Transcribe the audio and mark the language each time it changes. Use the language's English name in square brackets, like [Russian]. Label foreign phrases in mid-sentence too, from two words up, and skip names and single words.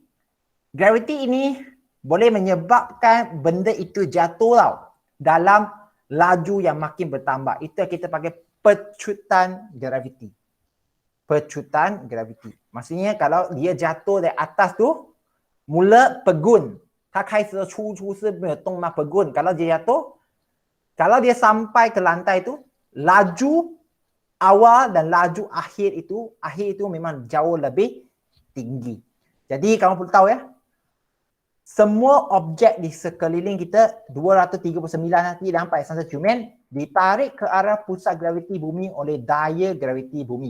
[Malay] Graviti ini boleh menyebabkan benda itu jatuh tau dalam laju yang makin bertambah. Itu yang kita panggil pecutan graviti. Pecutan graviti. Maksudnya kalau dia jatuh dari atas tu, mula pegun. [Chinese] 它开始出是没有动嘛 pegun. [Malay] Kalau dia jatuh, kalau dia sampai ke lantai tu, laju awal dan laju akhir itu memang jauh lebih tinggi. Jadi kamu perlu tahu ya, semua objek di sekeliling kita 239 nanti sampai Sang Secumen ditarik ke arah pusat graviti bumi oleh daya graviti bumi.